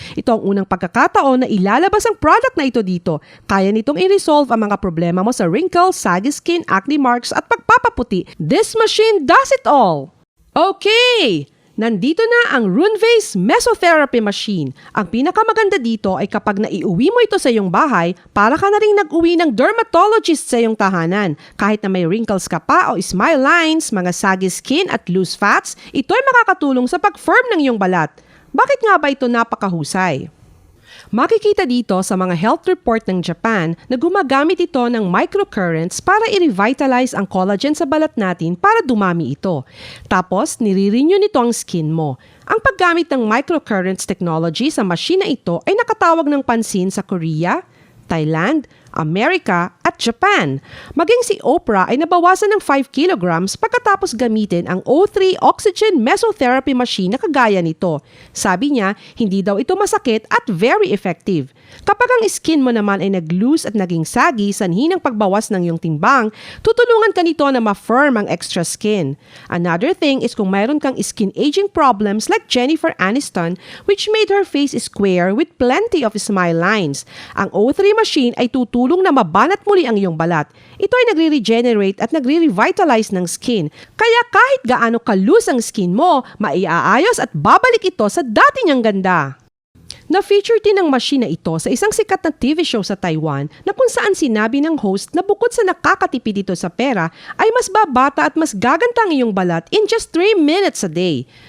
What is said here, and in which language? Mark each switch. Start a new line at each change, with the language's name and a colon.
Filipino: Ito ang unang pagkakataon na ilalabas ang product na ito dito. Kaya nitong i-resolve ang mga problema mo sa wrinkles, saggy skin, acne marks at pagpapaputi.
English: This machine does it all!
Filipino: Okay! Nandito na ang RuneVase Mesotherapy Machine. Ang pinakamaganda dito ay kapag naiuwi mo ito sa iyong bahay, para ka na rin nag-uwi ng dermatologist sa iyong tahanan. Kahit na may wrinkles ka pa o smile lines, mga saggy skin at loose fats, ito ay makakatulong sa pag-firm ng iyong balat. Bakit nga ba ito napakahusay? Makikita dito sa mga health report ng Japan na gumagamit ito ng microcurrents para i-revitalize ang collagen sa balat natin para dumami ito. Tapos, nire-renew nito ang skin mo. Ang paggamit ng microcurrents technology sa machine na ito ay nakatawag ng pansin sa Korea, Thailand, Amerika at Japan. Maging si Oprah ay nabawasan ng 5 kilograms pagkatapos gamitin ang O3 Oxygen Mesotherapy Machine na kagaya nito. Sabi niya, hindi daw ito masakit at
English: very effective.
Filipino: Kapag ang skin mo naman ay nag-loose at naging saggy sanhi ng pagbawas ng iyong timbang, tutulungan ka nito na ma-firm ang extra skin.
English: Another thing is
Filipino: kung mayroon kang
English: skin aging problems like Jennifer Aniston, which made her face square with plenty of smile lines.
Filipino: Ang O3 machine ay tutulong na mabanat muli ang iyong balat. Ito ay nagre-regenerate at nagre-revitalize ng skin. Kaya kahit gaano ka-loose ang skin mo, maiaayos at babalik ito sa dati niyang ganda. Na-feature din ang machine na ito sa isang sikat na TV show sa Taiwan na kung saan sinabi ng host na bukod sa nakakatipid dito sa pera, ay mas babata at mas gaganda ang iyong balat
English: in just 3 minutes a day.